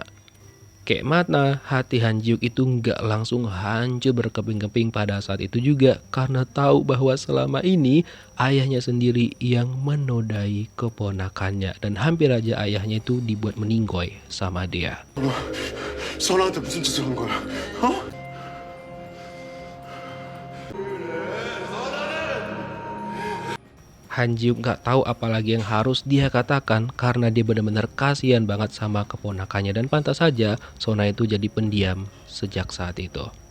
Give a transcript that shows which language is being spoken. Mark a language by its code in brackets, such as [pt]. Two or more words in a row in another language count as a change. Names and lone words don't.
[id] Kayak mana hati Han Jiuk itu nggak langsung hancur berkeping-keping pada saat itu juga, karena tahu bahwa selama ini ayahnya sendiri yang menodai keponakannya, dan hampir aja ayahnya itu dibuat meninggoy sama dia. [ko] 선아한테 무슨 짓을 한 거야? 어? [id] Han Jiuk nggak tahu apalagi yang harus dia katakan, karena dia benar-benar kasihan banget sama keponakannya, dan pantas saja Sona itu jadi pendiam sejak saat itu.